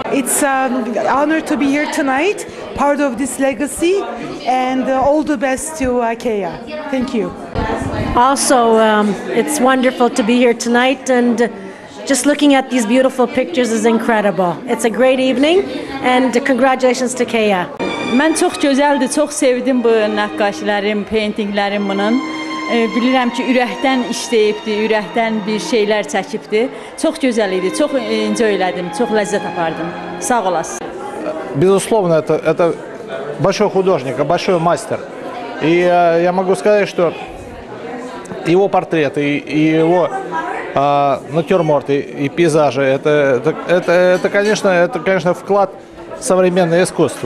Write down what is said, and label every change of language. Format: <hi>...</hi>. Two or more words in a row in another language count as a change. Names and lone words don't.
<en>It's an honor to be here tonight, part of this legacy, and all the best to Kea. Thank you. Also, it's wonderful to be here tonight, and just looking at these beautiful pictures is incredible. It's a great evening, and congratulations to Kea.</en> <az>Mən çox gözəldir, çox sevdim bu nəqqaşlərim, paintinglərim bunun. Bilirəm ki, ürəkdən işləyibdi, ürəkdən bir şeylər çəkibdi. Çox gözəl idi, çox enjoy elədim, çox ləzzət apardım. Sağ olasın.</az> <ru>Безусловно, это большой художник, большой мастер. И я могу сказать, что его портреты и его натюрморты и пейзажи, это, конечно, вклад в современное искусство.</ru>